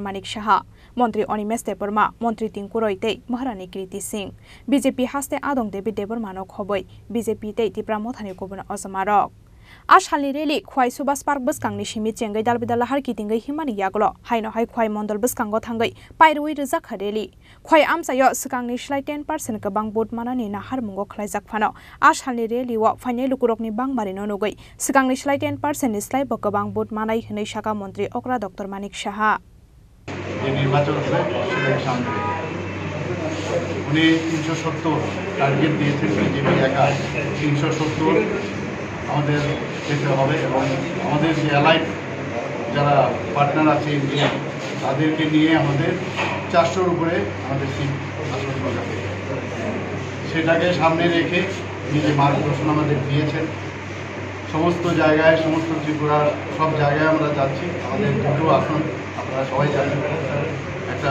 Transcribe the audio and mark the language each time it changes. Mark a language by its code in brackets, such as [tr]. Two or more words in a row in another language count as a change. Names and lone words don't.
[trp] Manik Shaha mantri Animesh Debarma mantri Tinku Roite Maharani Kirti Singh BJP haste adong Devi Debarma no khoboi BJP te Tripura mothani kubun azamarok Ashalni reli khwai Subhas Park buskangni simi chengai dalbidala har kitingai himani yaglo haino hai khwai mondol buskango thangai pairui rijak khareli khwai amsayo sikangni slai 10% kabang bot manani nahar mungo khlaijak phano Ashalni reli wa final lukurokni bangmari no nugai sikangni slai 10% ni slai bokabang bot manai hinai shaka mantri okra Dr. Manik Shaha [bn] নির্বাচন সেটাকে সামনে উনি 370 টার্গেট দিয়েছেন বিজেপি একা 370 আমাদের পেতে হবে এবং আমাদের যে অ্যালাইড যারা পার্টনার আছে ইন্ডিয়া তাদেরকে নিয়ে আমাদের 400-র উপরে আমাদের সিট আসন যাবে সেটাকে সামনে রেখে যে মার্গদর্শন আমাদের দিয়েছেন সমস্ত জায়গায় সমস্ত ত্রিপুরার সব জায়গায় আমরা যাচ্ছি আমাদের দুটো আসন আপনারা সবাই জানেন একটা